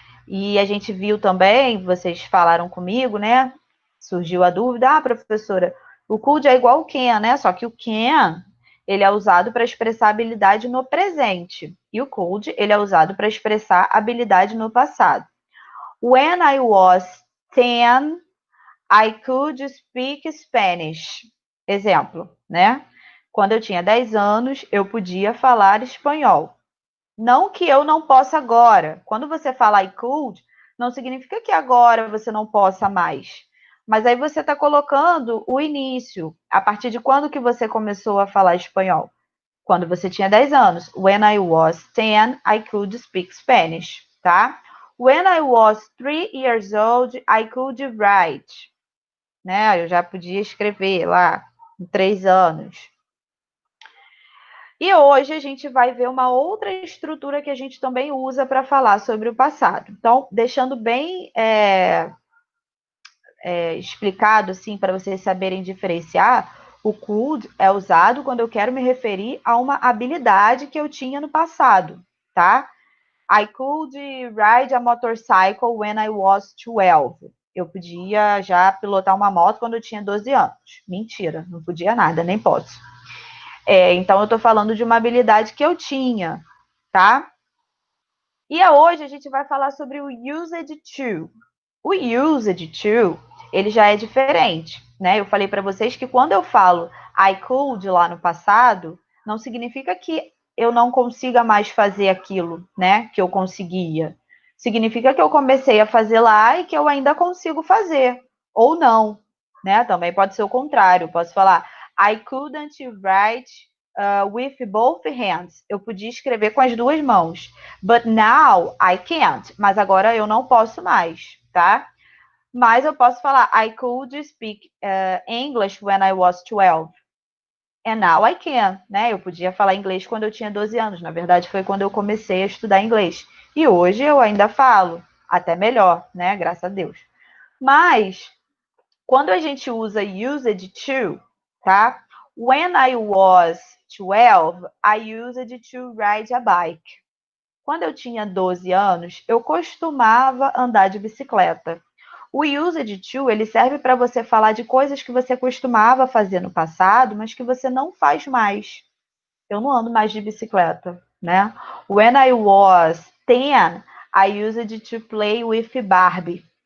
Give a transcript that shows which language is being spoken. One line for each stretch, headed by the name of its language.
Portuguese: E a gente viu também, vocês falaram comigo, né? Surgiu a dúvida, professora, o could é igual o can, né? Só que o can, ele é usado para expressar habilidade no presente. E o could, ele é usado para expressar habilidade no passado.
English: When I was 10, I could speak Spanish.
Portuguese: Exemplo, né? Quando eu tinha 10 anos, eu podia falar espanhol. Não que eu não possa agora. Quando você fala I could, não significa que agora você não possa mais. Mas aí você está colocando o início. A partir de quando que você começou a falar espanhol? Quando você tinha 10 anos.
English: When I was 10, I could speak Spanish, tá? When I was 3 years old, I could write, né?
Portuguese: Eu já podia escrever lá, com 3 anos. E hoje a gente vai ver uma outra estrutura que a gente também usa para falar sobre o passado. Então, deixando bem explicado, assim, para vocês saberem diferenciar, o could é usado quando eu quero me referir a uma habilidade que eu tinha no passado, tá?
English: I could ride a motorcycle when I was 12.
Portuguese: Eu podia já pilotar uma moto quando eu tinha 12 anos. Mentira, não podia nada, nem posso. Então, eu estou falando de uma habilidade que eu tinha, tá? E hoje a gente vai falar sobre o used to. O used to, ele já é diferente, né? Eu falei para vocês que quando eu falo I could lá no passado, não significa que eu não consiga mais fazer aquilo, né? Que eu conseguia. Significa que eu comecei a fazer lá e que eu ainda consigo fazer. Ou não, né? Também pode ser o contrário. Eu posso falar
English: I couldn't write with both hands.
Portuguese: Eu podia escrever com as duas mãos.
English: But now I can't.
Portuguese: Mas agora eu não posso mais, tá? Mas eu posso falar
English: I could speak English when I was 12. And now I can,
Portuguese: né? Eu podia falar inglês quando eu tinha 12 anos. Na verdade, foi quando eu comecei a estudar inglês. E hoje eu ainda falo, até melhor, né? Graças a Deus. Mas, quando a gente usa used to, tá?
English: When I was 12, I used to ride a bike.
Portuguese: Quando eu tinha 12 anos, eu costumava andar de bicicleta. O used to, ele serve para você falar de coisas que você costumava fazer no passado, mas que você não faz mais. Eu não ando mais de bicicleta, né?
English: When I was 10, I used to play with Barbie.